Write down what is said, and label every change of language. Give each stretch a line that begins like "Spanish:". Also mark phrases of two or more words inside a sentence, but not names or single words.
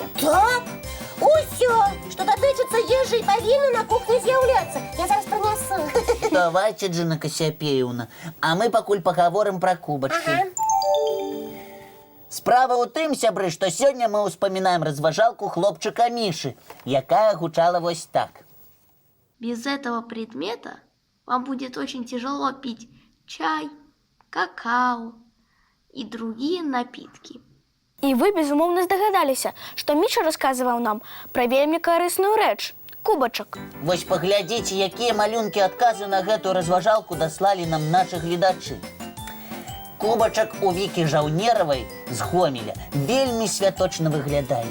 Belarusian: Так, усё, што датычыцца ежы, павінна на кухні з'яўляцца. Я зараз прынясу. Давайте, Джина Касіяпеўна, а мы пакуль пагаворым пра кубачкі. Ага. Справа ў тым, сябры, што сёння мы ўспамінаем разважалку хлопчыка Мішы, якая гучала вось так.
Russian: Без этого предмета вам будет очень тяжело пить чай, какао и другие напитки.
Belarusian: І вы, безумоўна, здагадаліся, што Міша расказваў нам пра вельмі карысную рэч – кубачак. Вось паглядзіце, якія малюнкі адказы на гэтую разважалку даслалі нам нашы гледачы. Кубачак у Вікі Жаўнеравай з Гомеля вельмі святочна выглядае.